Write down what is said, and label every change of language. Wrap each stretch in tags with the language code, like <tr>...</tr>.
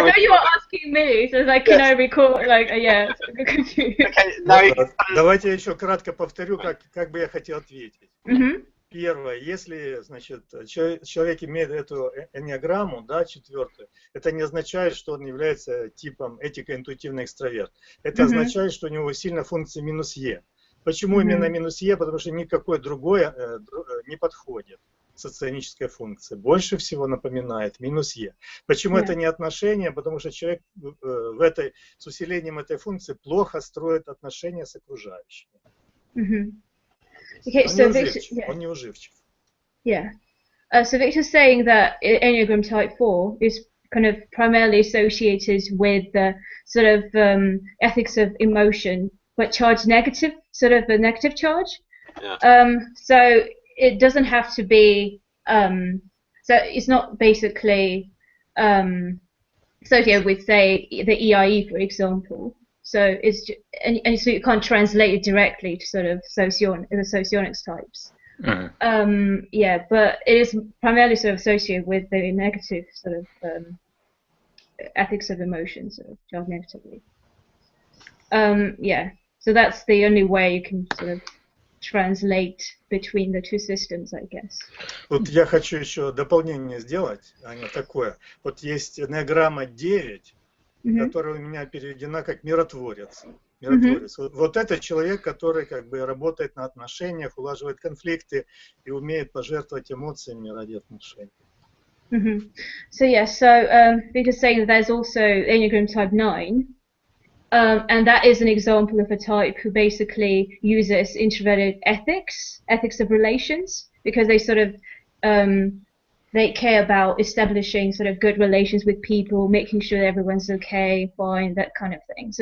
<en>I thought you were asking me, so like, can I record? Like, yeah, confused. Okay, now you can...</en> <ru>Давайте я еще кратко повторю, как бы я хотел ответить. Mm-hmm. Первое, если, значит, человек имеет эту эннеаграмму, да, четвертую, это не означает, что он является типом этико-интуитивный экстраверт. Это означает, что у него сильная функция минус Е. Почему именно минус Е? Потому что никакой другой не подходит. Соционическая функция больше всего напоминает минус Е. Почему это не отношения? Потому что человек с усилением этой функции плохо строит отношения с окружающими.</ru> <en>Okay, so Victor,</en> <ru>он неуживчив.</ru> <en>Yeah. So Victor's saying that Enneagram Type 4 is kind of primarily associated with the sort of ethics of emotion, but charged negative, sort of a negative charge. Yeah. So it doesn't have to be, so it's not basically associated with, say, the EIE, for example. So it's and so you can't translate it directly to sort of the socionics types. Yeah, but it is primarily sort of associated with the negative sort of ethics of emotion, sort of charged negatively. Yeah, so that's the only way you can sort of translate between the two systems, I guess.</en> <ru>Вот я хочу еще дополнение сделать, Аня, такое. Вот есть эннеаграмма 9, которая у меня переведена как миротворец. Вот это человек, который как бы работает на отношениях, улаживает конфликты и умеет пожертвовать эмоциями ради отношений.</ru> <en>So yeah, so Victor's saying that there's also Enneagram Type 9, and that is an example of a type who basically uses introverted ethics of relations, because they sort of they care about establishing sort of good relations with people, making sure everyone's okay, fine, that kind of thing.</en>